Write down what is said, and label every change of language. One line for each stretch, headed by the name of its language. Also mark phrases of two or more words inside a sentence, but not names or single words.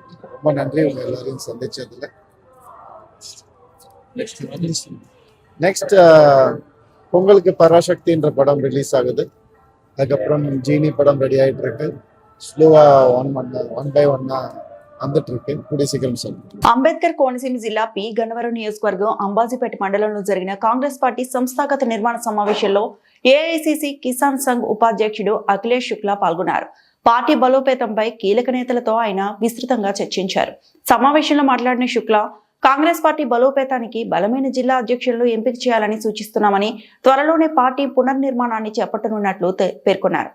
Tamil: ரொம்ப நன்றி உங்கள் எல்லாரையும் சந்திச்சதில். நெக்ஸ்ட் பொங்கலுக்கு பராசக்தின்ற படம் ரிலீஸ் ஆகுது. அதுக்கப்புறம் ஜீனி படம் ரெடி ஆகிட்டு இருக்கு. ஸ்லோவா
English: one by one
Tamil: வந்துட்டு இருக்கு. கூடிய சீக்கிரம் சொல்லுங்க.
Telugu: అంబేద్కర్ కోనసీమ జిల్లా పి గన్నవరం నియోజకవర్గం అంబాజీపేట మండలంలో జరిగిన కాంగ్రెస్ పార్టీ సంస్థాగత నిర్మాణ సమావేశంలో ఏఐసిసి కిసాన్ సంఘ్ ఉపాధ్యక్షుడు అఖిలేష్ శుక్లా పాల్గొన్నారు. పార్టీ బలోపేతంపై కీలక నేతలతో ఆయన విస్తృతంగా చర్చించారు. సమావేశంలో మాట్లాడిన శుక్లా కాంగ్రెస్ పార్టీ బలోపేతానికి బలమైన జిల్లా అధ్యక్షులను ఎంపిక చేయాలని సూచిస్తున్నామని, త్వరలోనే పార్టీ పునర్నిర్మాణాన్ని చేపట్టనున్నట్లు పేర్కొన్నారు.